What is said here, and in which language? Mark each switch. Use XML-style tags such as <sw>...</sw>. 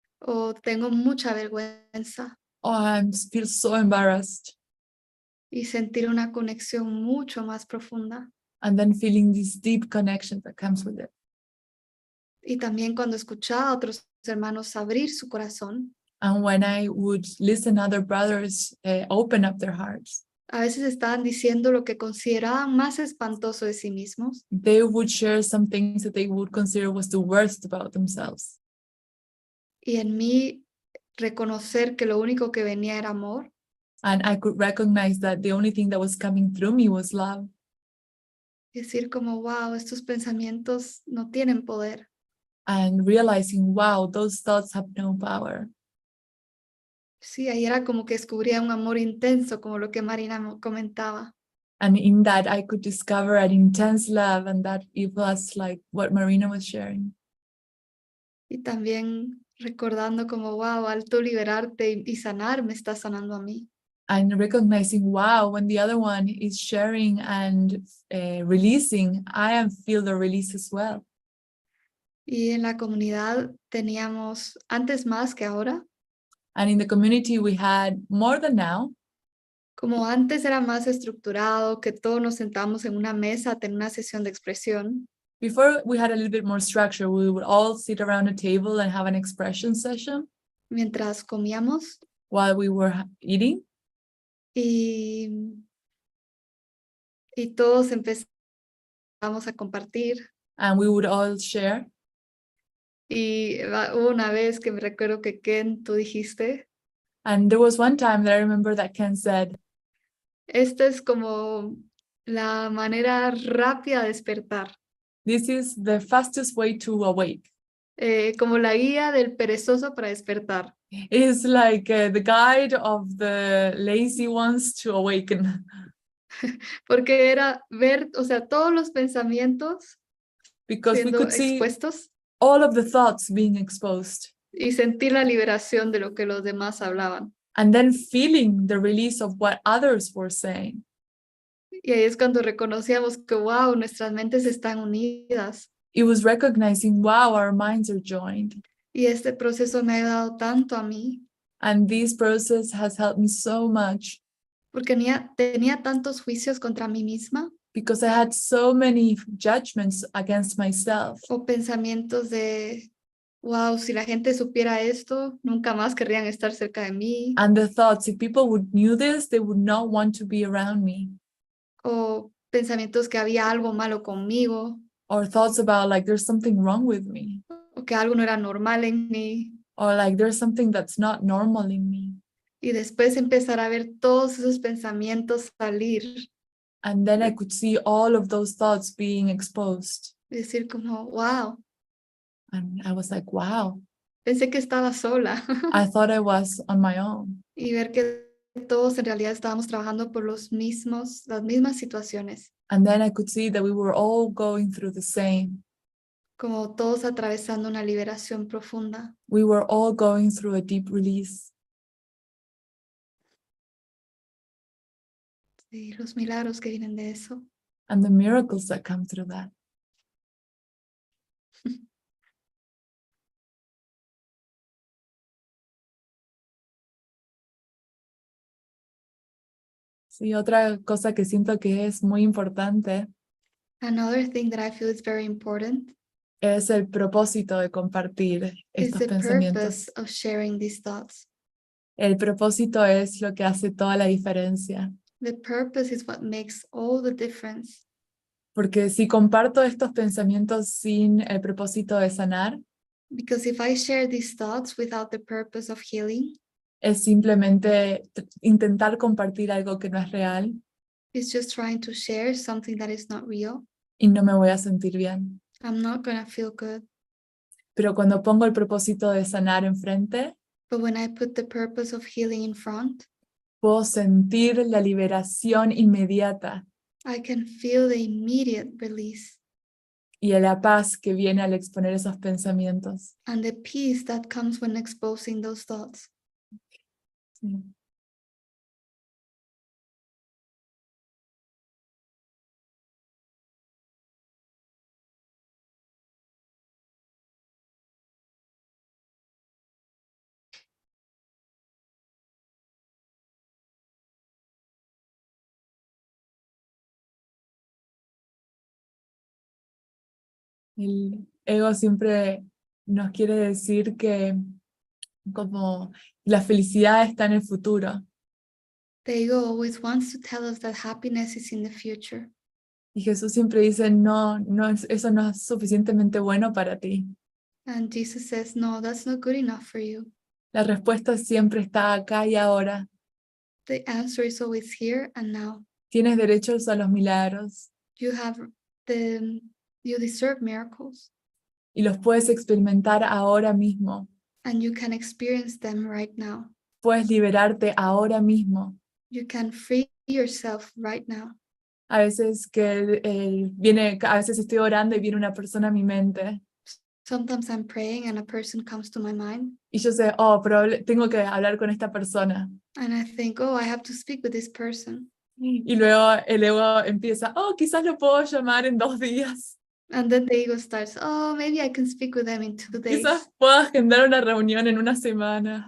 <es>o tengo mucha vergüenza,</es> <en>or I feel so embarrassed.</en> <es>y sentir una conexión mucho más profunda.</es> <en>And then feeling this deep connection that comes with it.</en> <es>Y también cuando escuchaba a otros hermanos abrir su corazón,</es> <en>And when I would listen other brothers open up their hearts,</en> <es>a veces estaban diciendo lo que consideraban más espantoso de sí mismos,</es> <en>they would share some things that they would consider was the worst about themselves.</en> <es>y en mí reconocer que lo único que venía era amor,</es> <en>And I could recognize that the only thing that was coming through me was love.</en> <es>y decir como, wow, estos pensamientos no tienen poder.</es> <en>And realizing, wow, those thoughts have no power.</en> <es>Sí, ahí era como que descubría un amor intenso, como lo que Marina comentaba.</es> <en>And in that, I could discover an intense love, and that it was like what Marina was sharing.</en> <es>Y también recordando como, wow, al tú liberarte y sanar, me estás sanando a mí.</es> <en>And recognizing, wow, when the other one is sharing and releasing, feel the release as well.</en> <es>Y en la comunidad teníamos, antes más que ahora,</es> <en>And in the community, we had more than now.</en> <es>como antes era más estructurado, que todos nos sentamos en una mesa a tener una sesión de expresión.</es> <en>Before, we had a little bit more structure. We would all sit around a table and have an expression session</en> <es>Mientras comíamos</es> <en>while we were eating.</en> <es>y todos empezamos a compartir.</es> <en>And we would all share.</en> <es>Y hubo una vez que me recuerdo que Ken, tú dijiste,</es> <en>And there was one time that I remember that Ken said,</en> <es>esta es como la manera rápida de despertar,</es> <en>this is the fastest way to awake.</en> <es>como la guía del perezoso para despertar.</es> <en>It's like the guide of the lazy ones to awaken.</en> <es>Porque era ver, o sea, todos los pensamientos</es> <en>Because we</en> <es>siendo</es> <en>could see</en> <es>expuestos</es> <en>all of the thoughts being exposed,</en> <es>y sentir la liberación de lo que los demás hablaban.</es> <en>and then feeling the release of what others were saying.</en> <es>Y ahí es cuando reconocíamos que, wow, nuestras mentes están unidas.</es> <en>It was recognizing, wow, our minds are joined.</en> <es>Y este proceso me ha ayudado tanto a mí,</es> <en>And this process has helped me so much</en> <es>porque tenía tantos juicios contra mí misma</es> <en>because I had so many judgments against myself.</en> <es>o pensamientos de, wow, si la gente supiera esto, nunca más querrían estar cerca de mí.</es> <en>And the thoughts, if people knew this, they would not want to be around me.</en> <es>O pensamientos que había algo malo conmigo,</es> <en>Or thoughts about like there's something wrong with me.</en> <es>o que algo no era normal en mí.</es> <en>Or like there's something that's not normal in me.</en> <es>Y después empezar a ver todos esos pensamientos salir.</es> <en>And then I could see all of those thoughts being exposed.</en> <es>Y decir como, wow,</es> <en>And I was like, wow,</en> <es>pensé que estaba sola.</es> <en>I thought I was on my own.</en> <es>Y ver que todos en realidad estábamos trabajando por las mismas situaciones.</es> <en>And then I could see that we were all going through the same.</en> <es>Como todos atravesando una liberación profunda.</es> <en>We were all going through a deep release.</en> <es>Y los milagros que vienen de eso.</es> <en>And the miracles that come through that.</en> <es>Sí, otra cosa que siento que es muy importante</es> <en>Another thing that I feel is very important</en> <es>es el propósito de compartir</es> <en>is</en> <es>estos</es> <en>the</en> <es>pensamientos.</es> <en>purpose of sharing these thoughts.</en> <es>El propósito es lo que hace toda la diferencia.</es> <en>The purpose is what makes all the difference.</en> <es>Porque si comparto estos pensamientos sin el propósito de sanar,</es> <en>Because if I share these thoughts without the purpose of healing,</en> <es>es simplemente intentar compartir algo que no es real</es> <en>it's just trying to share something that is not real.</en> <es>y no me voy a sentir bien.</es> <en>I'm not going to feel good.</en> <es>Pero cuando pongo el propósito de sanar enfrente,</es> <en>But when I put the purpose of healing in front,</en> <es>puedo sentir la liberación inmediata</es> <en>I can feel the immediate release</en> <es>y la paz que viene al exponer esos pensamientos.</es> <en>and the peace that comes when exposing those thoughts.</en> <es>Sí. El ego siempre nos quiere decir que como la felicidad está en el futuro.</es> <en>The ego always wants to tell us that happiness is in the future.</en> <es>Y Jesús siempre dice, no, eso no es suficientemente bueno para ti.</es> <en>And Jesus says, no, that's not good enough for you.</en> <es>La respuesta siempre está acá y ahora.</es> <en>The answer is always here and now.</en> <es>Tienes derechos a los milagros</es> <en>You deserve miracles</en> <es>y los puedes experimentar ahora mismo.</es> <en>and you can experience them right now.</en> <es>Puedes liberarte ahora mismo.</es> <en>You can free yourself right now.</en> <es>A veces a veces estoy orando y viene una persona a mi mente</es> <en>Sometimes I'm praying and a person comes to my mind</en> <es>y yo sé, tengo que hablar con esta persona.</es> <en>and I think, oh, I have to speak with this person.</en> <es>Y luego el ego empieza, quizás lo puedo llamar en 2 días.</es> <en>And then the ego starts, oh, maybe I can speak with them in 2 days.</en> <es>Quizás puedo agendar una reunión en una semana.</es>